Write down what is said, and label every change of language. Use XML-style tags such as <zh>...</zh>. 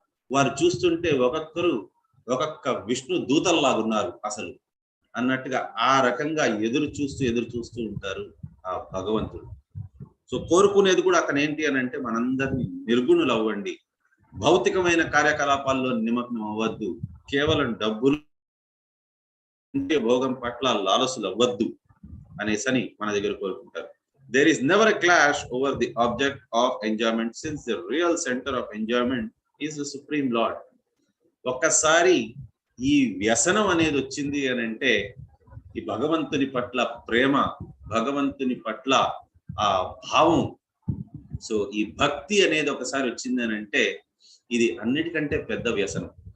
<te>వారు చూస్తుంటే ఒక్కొక్క విష్ణు దూతల్లాగున్నారు అసలు అన్నట్టుగా ఆ రకంగా ఎదురు చూస్తూ ఉంటారు ఆ భగవంతుడు. సో కోరుకునేది కూడా అతను ఏంటి అని అంటే మనందరినీ నిర్గుణులు అవ్వండి, భౌతికమైన కార్యకలాపాల్లో నిమగ్నం అవ్వద్దు, కేవలం డబ్బులు భోగం పట్ల లాలసులు అవ్వద్దు అనేసని మన దగ్గర కోరుకుంటారు.</te> <en>There is never a clash over the object of enjoyment, since the real center of enjoyment is the Supreme Lord.</en> <te>ఒక్కసారి ఈ వ్యసనం అనేది వచ్చింది అని అంటే ఈ భగవంతుని పట్ల ప్రేమ, భగవంతుని పట్ల ఆ భావం, సో ఈ భక్తి అనేది ఒకసారి వచ్చింది అని అంటే ఇది అన్నిటికంటే పెద్ద వ్యసనం.</te>